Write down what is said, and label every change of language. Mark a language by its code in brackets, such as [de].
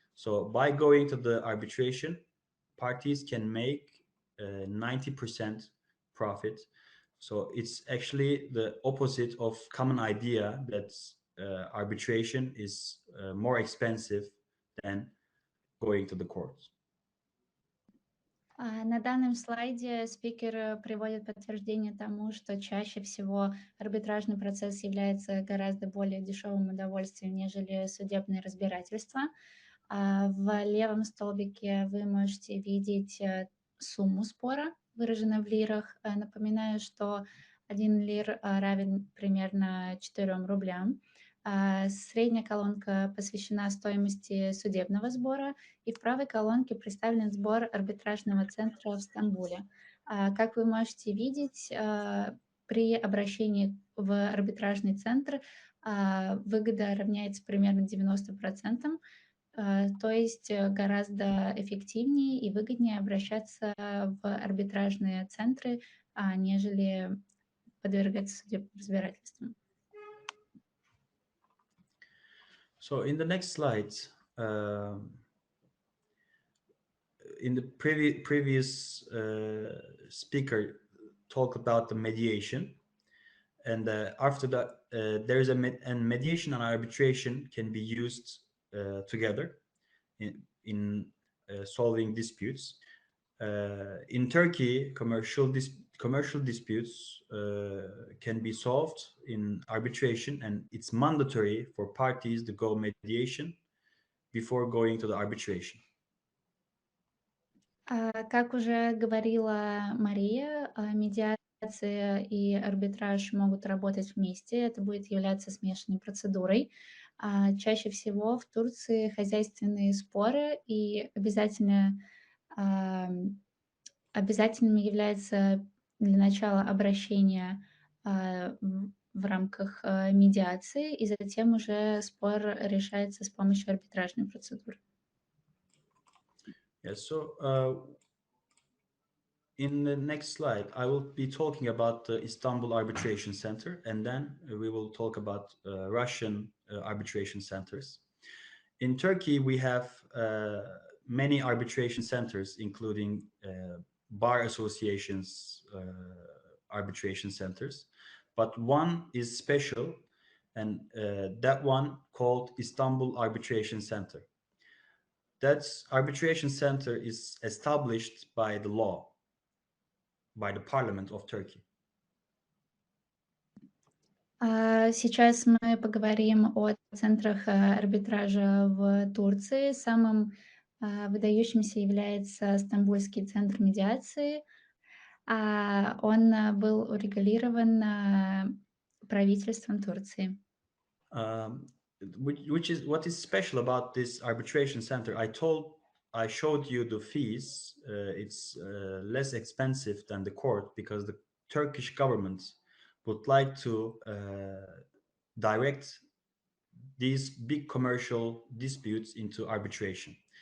[en] So by going to the arbitration, parties can make 90% profit. So it's actually the opposite of common idea that arbitration is more expensive than going to the courts. [ru] На данном слайде спикер приводит подтверждение тому, что чаще всего арбитражный процесс является гораздо более дешевым удовольствием, нежели судебные разбирательства. В левом столбике вы можете видеть сумму спора, выраженную в лирах. Напоминаю, что 1 лир равен примерно 4 рублям. Средняя колонка посвящена стоимости судебного сбора, и в правой колонке представлен сбор арбитражного центра в Стамбуле. Как вы можете видеть, при обращении в арбитражный центр выгода равняется примерно 90%, то есть гораздо эффективнее и выгоднее обращаться в арбитражные центры, нежели подвергаться судебным разбирательствам. [en] So in the next slide, in the previous speaker talked about the mediation, and after that there is and mediation and arbitration can be used together in solving disputes. In Turkey, commercial disputes can be solved in arbitration, and it's mandatory for parties to go mediation before going to the arbitration. [ru] Как уже говорила Мария, медиация и арбитраж могут работать вместе. Это будет являться смешанной процедурой. Чаще всего в Турции хозяйственные споры, и обязательным является для начала обращение в рамках медиации, и затем уже спор решается с помощью арбитражной процедуры. [en] Yeah, so in the next slide, I will be talking about the Istanbul Arbitration Center, and then we will talk about Russian arbitration centers. In Turkey, we have many arbitration centers, including bar associations, arbitration centers, but one is special, and that one called Istanbul Arbitration Center. That arbitration center is established by the law, by the Parliament of Turkey. [ru] Сейчас мы поговорим о центрах арбитража в Турции. Самым выдающимся является Стамбульский центр медиации. Он был урегулирован правительством Турции. [en] What is special about this arbitration center? I showed you the fees. It's less expensive than the court because the Turkish government would like to direct these big commercial disputes into arbitration.